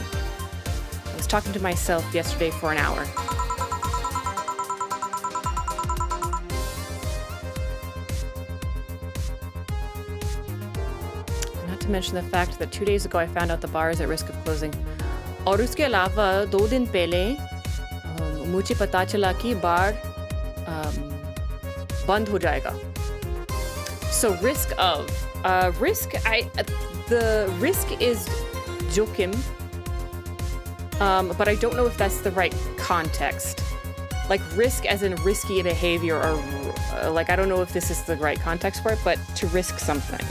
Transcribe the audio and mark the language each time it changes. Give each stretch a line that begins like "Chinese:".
English: I was talking to myself yesterday for an hour. Not to mention the fact that 2 days ago I found out the bar is at risk of closing.
Hindi: और उसके अलावा 2 दिन पहले मुझे पता चला कि बार बंद हो जाएगा.
English: So risk of the risk is jokim, but I don't know if that's the right context. Like risk as in risky behavior, or like I don't know if this is the right context for it, but to risk something.